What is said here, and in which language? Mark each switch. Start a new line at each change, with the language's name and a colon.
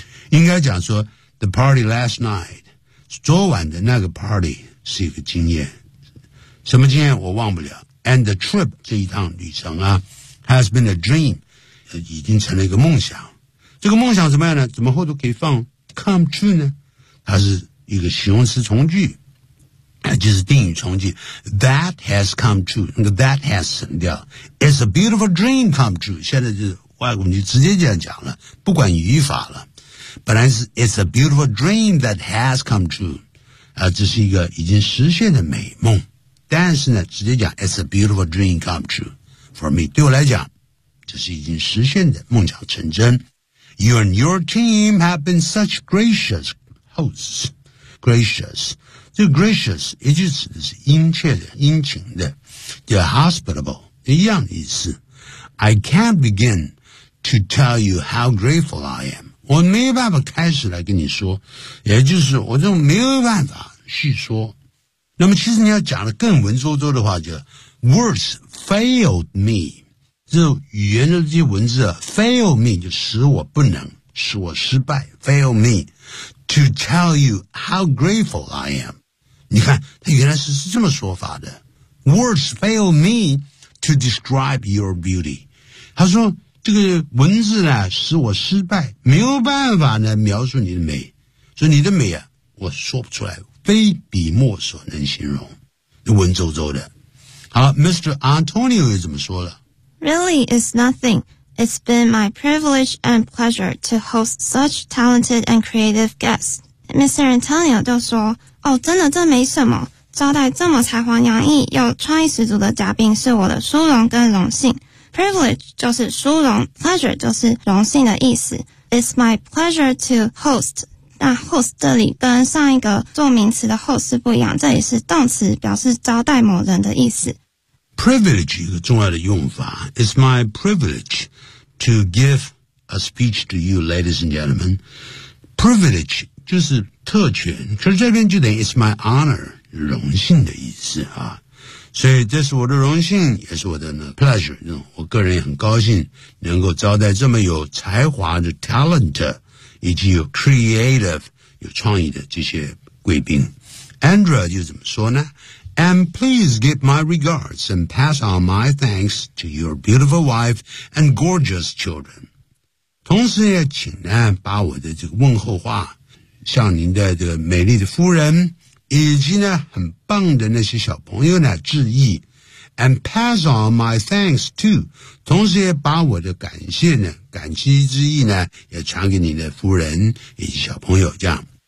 Chinese: 应该讲说
English: The party last night，
Chinese: 昨晚的那个 party 是一个经验，什么经验我忘不了。
English: And the trip，
Chinese: 这一趟旅程啊，
English: has been a dream，
Chinese: 已经成了一个梦想。这个梦想怎么样呢？怎么后头可以放
English: come true
Chinese: 呢？它是一个形容词从句，就是定语从句。
English: That has come true，
Chinese: 那个 that has 省掉。
English: It's a beautiful dream come true，
Chinese: 现在就是外国人就直接这样讲了，不管语法了。本来是
English: It's a beautiful dream that has come true，
Chinese: 这是一个已经实现的美梦。但是呢，直接讲
English: It's a beautiful dream come true for me，
Chinese: 对我来讲，这是已经实现的梦想成真。
English: You and your team have been such gracious hosts.
Chinese: Gracious. 这个 gracious 也就指的是殷切的、殷勤的。
English: They're hospitable.
Chinese: 一样的意思。
English: I can't begin to tell you how grateful I am.
Chinese: 我没有办法开始来跟你说。也就是我就没有办法细说。那么其实你要讲的更文绉绉的话就
English: words failed me.
Chinese: 这语言的这些文字啊
English: fail me 就使我不能，使我失败 fail me to tell you how grateful I am，
Chinese: 你看他原来是这么说法的。
English: Words fail me to describe your beauty，
Chinese: 他说这个文字呢使我失败，没有办法呢描述你的美，所以你的美啊我说不出来，非笔墨所能形容，文绉绉的。好， Mr. Antonio 又怎么说了？
English: Really, it's nothing. It's been my privilege and pleasure to host such talented and creative guests.
Chinese: Mr. Antonio 就说，哦，真的，这没什么。招待这么才华洋溢又创意十足的嘉宾是我的殊荣跟荣幸。 Privilege 就是殊荣， pleasure 就是荣幸的意思。
English: It's my pleasure to host.
Chinese: 那 host 这里跟上一个做名词的 host 是不一样，这里是动词，表示招待某人的意思。
English: Privilege
Chinese: 一个重要的用法，
English: It's my privilege to give a speech to you, ladies and gentlemen.
Chinese: Privilege 就是特权，可是这边就等于
English: It's my honor，
Chinese: 荣幸的意思啊。所以这是我的荣幸，也是我的 pleasure， 我个人也很高兴能够招待这么有才华的 talent， 以及有 creative， 有创意的这些贵宾。 Andrea 又怎么说呢？
English: And please give my regards and pass on my thanks to your beautiful wife and gorgeous children.
Chinese: 同时也请呢把我的这个问候话向您的这个美丽的夫人以及呢很棒的那些小朋友呢致意。
English: And pass on my thanks too.
Chinese: 同时也把我的感谢呢感激之意呢也传给您的夫人以及小朋友这样。